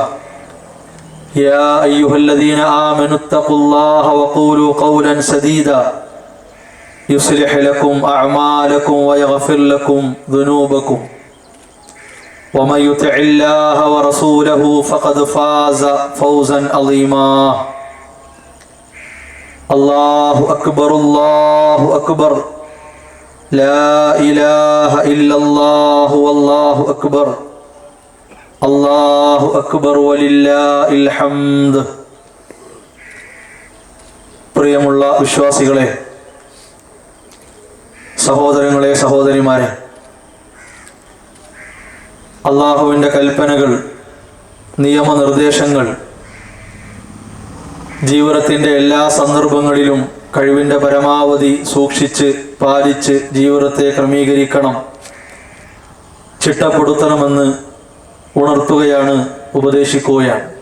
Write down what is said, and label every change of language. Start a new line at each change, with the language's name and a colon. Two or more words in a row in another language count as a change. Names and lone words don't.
Arabic: يا أيها الذين آمنوا اتقوا الله وقولوا قولا سديدا يصلح لكم أعمالكم ويغفر لكم ذنوبكم ومن يطع الله ورسوله فقد فاز فوزا عظيما. الله أكبر الله أكبر لا إله إلا الله والله أكبر الله أكبر ولله الحمد.
Malayalam: പ്രിയമുള്ള വിശ്വാസികളെ, സഹോദരങ്ങളെ, സഹോദരിമാരെ, അള്ളാഹുവിൻ്റെ കൽപ്പനകൾ, നിയമനിർദ്ദേശങ്ങൾ ജീവിതത്തിൻ്റെ എല്ലാ സന്ദർഭങ്ങളിലും കഴിവിൻ്റെ പരമാവധി സൂക്ഷിച്ച് പാലിച്ച് ജീവിതത്തെ ക്രമീകരിക്കണം, ചിട്ടപ്പെടുത്തണമെന്ന് ഉണർത്തുകയാണ്, ഉപദേശിക്കുകയാണ്.